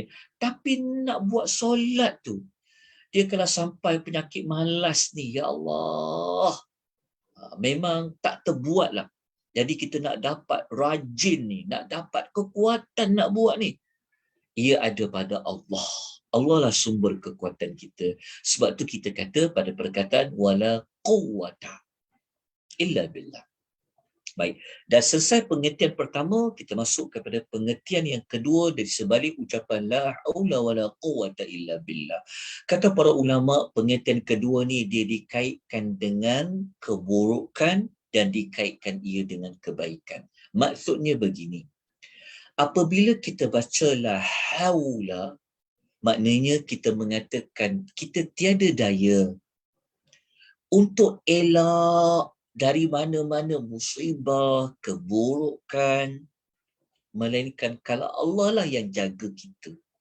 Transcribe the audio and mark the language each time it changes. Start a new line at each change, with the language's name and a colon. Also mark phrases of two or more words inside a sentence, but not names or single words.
Malay: Tapi nak buat solat tu, dia kalau sampai penyakit malas ni,
Arabic: يا الله,
Malay: memang tak terbuat lah. Jadi kita nak dapat rajin ni, nak dapat kekuatan nak buat ni, ia ada pada Allah. Allah lah sumber kekuatan kita. Sebab tu kita kata pada perkataan
Arabic: ولا قوة إلا بالله.
Malay: Baik, dah selesai pengertian pertama, kita masuk kepada pengertian yang kedua dari sebalik ucapan
Arabic: لا حول ولا قوة إلا بالله.
Malay: Kata para ulama, pengertian kedua ni dia dikaitkan dengan keburukan dan dikaitkan ia dengan kebaikan. Maksudnya begini, apabila kita baca
Arabic: لا حول,
Malay: maknanya kita mengatakan kita tiada daya untuk elak dari mana-mana musibah, keburukan, melainkan kalau Allah lah yang jaga kita.